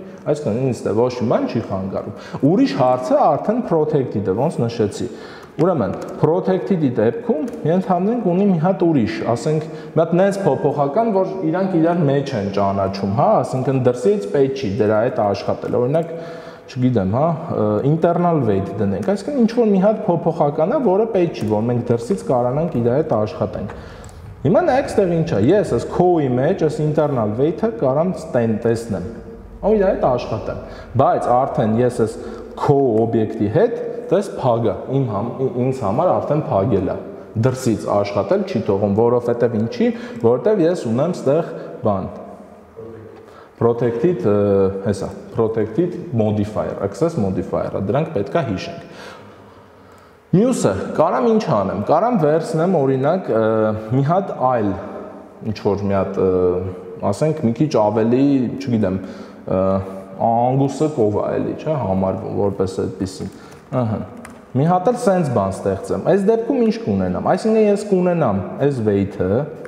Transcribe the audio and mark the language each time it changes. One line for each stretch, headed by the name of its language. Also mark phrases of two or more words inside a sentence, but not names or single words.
Armenian: այսինքն ինձ դե ոչ մի բան չի խանգարում։ Ուրիշ հարցը արդեն protected-ը, ոնց նշեցի։ Ուրեմն, protected-ի դեպքում ենթադրենք ունի մի հատ ուրիշ, ասենք, մի հատ նենց փոփոխական, որ իրանք իրար մեջ են ճանաչում, հա, ասենք դրսից պետք չի դրա հետ աշխատել։ Օրինակ, չգիտեմ, հա,
English: internal weight
Armenian: դնենք, այսինքն ինչ որ մի հատ փոփոխական է, որը պետք չի, որ մենք դրսից կարողանանք իր հետ աշխատենք։ Հիմա նայեք, ստեղ ինչ է, ես այս co-ի մեջ, այս
English: internal weight-
Armenian: ը կարամ տեսնեմ։ Ու իր հետ աշխատեմ։ Բայց արդեն ես այս co-օբյեկտի հետ դες փագա, ինձ համար արդեն փագել է։ Դրսից աշխատել չի թողում, որովհետև ինչի, որովհետև ես ունեմ ստեղ բան protected, հեսա,
English: protected modifier, access modifier-
Armenian: ը, դրանք պետք է հիշենք։ Մյուսը, կարամ ինչ անեմ, կարամ վերցնեմ օրինակ մի հատ այլ, ինչ-որ մի հատ, ասենք մի քիչ ավելի, չգիտեմ, անգուսը կովա էլի, չէ, համարվում, որպես այդպիսին, մի հատ էլ սենց բան ստեղծեմ, այս դեպքում ինչ կունենամ, այսինքն ես կունենամ այս weight-ը,